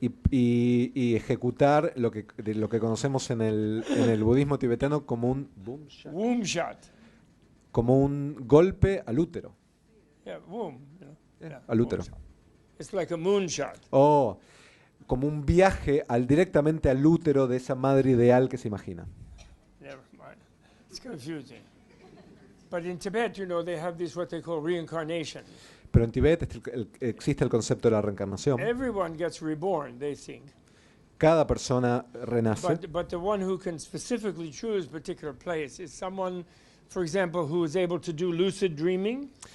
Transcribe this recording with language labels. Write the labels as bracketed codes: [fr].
[es] Y ejecutar lo que conocemos en el budismo tibetano como un [en] womb shot. [es] Como un golpe al útero. [en] Yeah, womb. [es] Al útero. [en] It's like a moonshot. [es] Oh, como un viaje directamente al útero de esa madre ideal que se imagina. [en] Never mind. It's confusing. But in Tibet, they have this what they call reincarnation. [es] Pero en Tibet existe el concepto de la reencarnación. [en] Everyone gets reborn, they think. [es] Cada persona renace. [en] But the one who can specifically choose a particular place is someone, for example, who is able to do lucid dreaming.